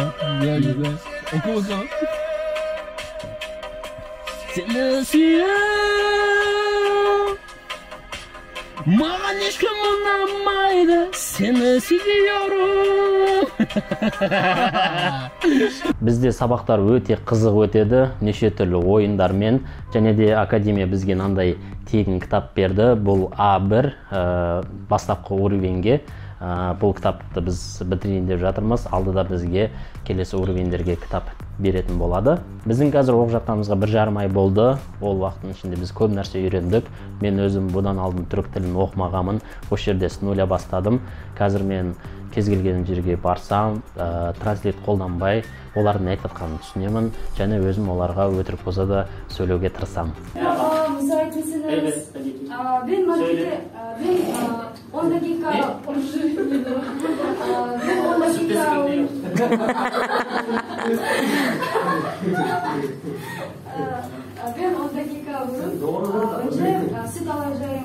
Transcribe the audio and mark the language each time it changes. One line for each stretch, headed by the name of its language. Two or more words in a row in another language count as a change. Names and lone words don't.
Turkish: Güzel. Oku bakalım. Seni seviyorum. Maniş kımıldanmaydı. Seni seviyorum.
Kazakh: Bizde сабактар өте қызық өтеді, неше түрлі ойындармен, және де академия бізге мынандай тегін кітап берді. Бұл A1 бастапқы уровеньге. Бұл кітапты біз бітірейін деп жатырмыз. Алдыда бізге келесі уровеньдерге кітап беретін болады. Біздің қазір оқып жатқанымызға 1,5 ай болды. Ол уақыттың ішінде біз көп нәрсе үйрендік. Мен өзім бұдан алдын түрік тілін оқымағанмын. Осы жерде
Russian: с нуля
Kazakh: бастадым. Қазір мен кез келген жерге барсам, транслейт қолданбай, олардың айтып жатқанын түсінемін, және өзім оларға өтірік болса да сөйлеуге тырысамын.
Turkish: Müsait misiniz? Ben markete, ben 10 dakika konuşuyorum. Ben 10 dakika ben 10 dakika önce süt alacağım.